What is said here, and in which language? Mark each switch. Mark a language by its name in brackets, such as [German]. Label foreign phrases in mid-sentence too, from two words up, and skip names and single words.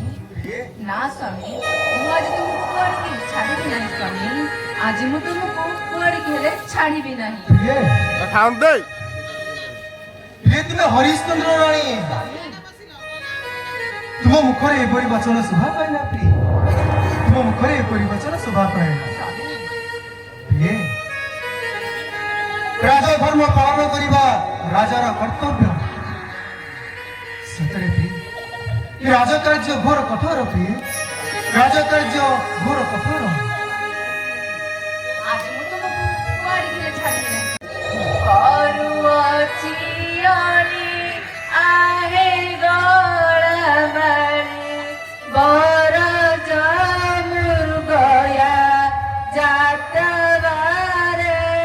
[Odia] प्रिये ନା ସ୍ୱାମୀ ମୁଁ ଆଜି ତୁମକୁ କୁଆଡ଼େ ଛାଡ଼ିବି ନାହିଁ ସ୍ୱାମୀ। ଆଜି ମୁଁ ତୁମକୁ କୁଆଡ଼େ ହେଲେ ଛାଡ଼ିବି ନାହିଁ। ପ୍ରିୟେ ପ୍ରିୟେ ତୁମେ ହରିଶ୍ଚନ୍ଦ୍ର ରାଣୀ ତୁମ ମୁଖରେ ଏପରି ବଚନ ଶୋଭା ପାଇଲା। ପ୍ରିୟ ତୁମ ମୁଖରେ ଏପରି ବଚନ ଶୋଭା ପାଇଲା। ସ୍ୱାମୀ ପ୍ରିୟ ରାଜଧର୍ମ ପାଳନ କରିବା ରାଜାର କର୍ତ୍ତବ୍ୟ। ସତରେ ପ୍ରିୟ ଏ ରାଜକାର୍ଯ୍ୟ ଘୋର କଠୋର। ପ୍ରିୟ ରାଜକାର୍ଯ୍ୟ ଘୋର କଠୋର। ଆଜି ମୁଁ ତୁମକୁ କୁଆଡ଼େ ହେଲେ ଛାଡ଼ିବି ନାହିଁ। କରୁଅଛି ଅଳି ଆହେ ଗଳବାଳି ବର ଜମୃଗୟା ଯାତବାରେ